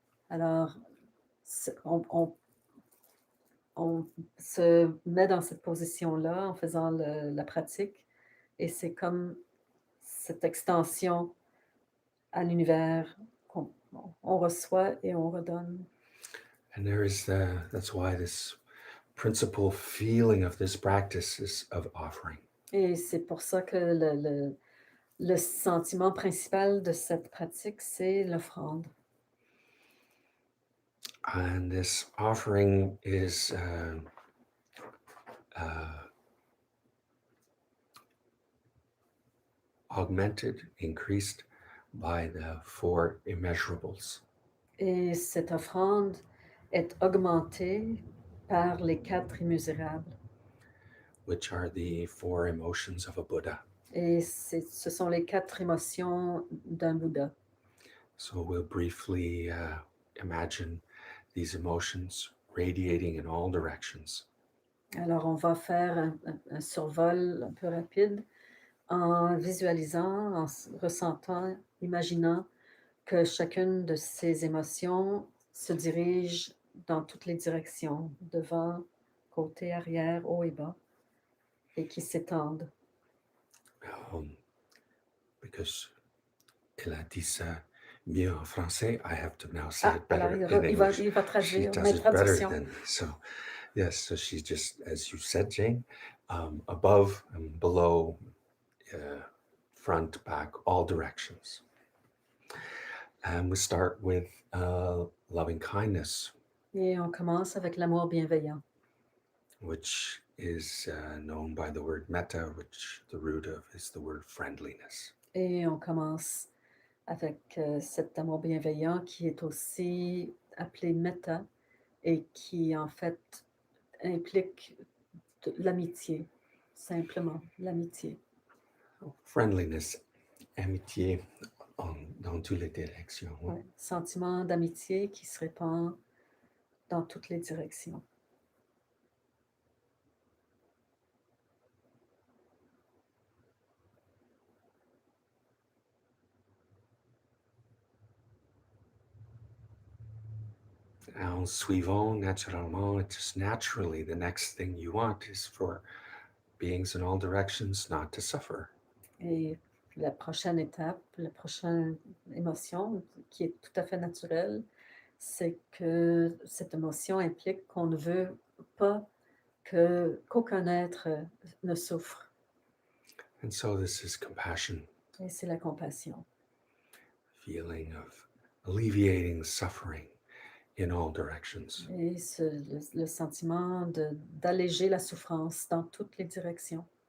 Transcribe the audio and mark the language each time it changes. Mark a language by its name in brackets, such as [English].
[French] Alors, on se met dans cette position-là en faisant la pratique, et c'est comme cette extension à l'univers qu'on reçoit et on redonne. [English] And there is that's why this principal feeling of this practice is of offering. [French] Et c'est pour ça que le sentiment principal de cette pratique, c'est l'offrande. [English] And this offering is augmented, increased by the four immeasurables. [French] Et cette offrande est augmentée par les 4 immesurable. [English] Which are the four emotions of a Buddha. [French] Et ce sont les 4 émotions d'un Bouddha. [English] So we'll briefly imagine these emotions radiating in all directions. [French] Alors on va faire un survol un peu rapide en visualisant, en ressentant, imaginant que chacune de ces émotions se dirige dans toutes les directions, devant, côté, arrière, haut et bas, et qui s'étendent. [English] Because [French] elle a dit ça mieux en français, [English] I have to now say it better [French] alors [English] in English. [French] il va traduire, [English] She does [French] mais [English] it better [French] traduction. [English] than me. So, yes, so she's just, as you said, Jane, above and below, front, back, all directions. And we start with loving kindness. [French] Et on commence avec l'amour bienveillant. [English] Which is known by the word metta, which the root of is the word friendliness. [French] Et on commence avec cet amour bienveillant qui est aussi appelé metta et qui en fait implique l'amitié, simplement l'amitié. Friendliness, amitié dans toutes les directions. Ouais, sentiment d'amitié qui se répand dans toutes les directions. En suivant naturellement, [English] just naturally, the next thing you want is for beings in all directions not to suffer. [French] Et la prochaine étape, la prochaine émotion qui est tout à fait naturelle, c'est que cette émotion implique qu'on ne veut pas qu'aucun être ne souffre. [English] And so this is compassion. [French] Et c'est la compassion. [English] Feeling of alleviating suffering in all directions. [French] Et le sentiment d'alléger la souffrance dans toutes les directions.